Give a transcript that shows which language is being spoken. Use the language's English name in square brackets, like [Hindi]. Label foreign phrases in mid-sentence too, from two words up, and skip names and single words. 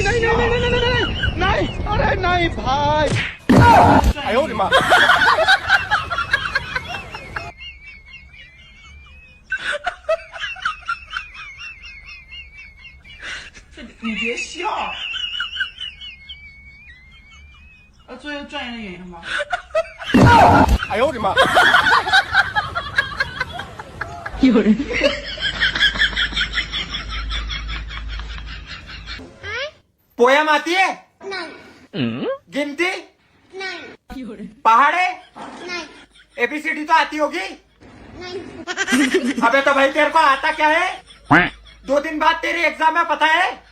[Hindi] नहीं नहीं नहीं नहीं नहीं नहीं, अरे नहीं भाई, आयो रे माँ। [Chinese] 你别笑，做一个专业的演员吧。哎呦我的妈！有人。 [Hindi] पोयम आती है? नहीं। गिनती? नहीं। पहाड़े? नहीं। एबीसीडी तो आती होगी? नहीं। अबे तो भाई तेरे को आता क्या है? 2 दिन बाद तेरी एग्जाम है, पता है?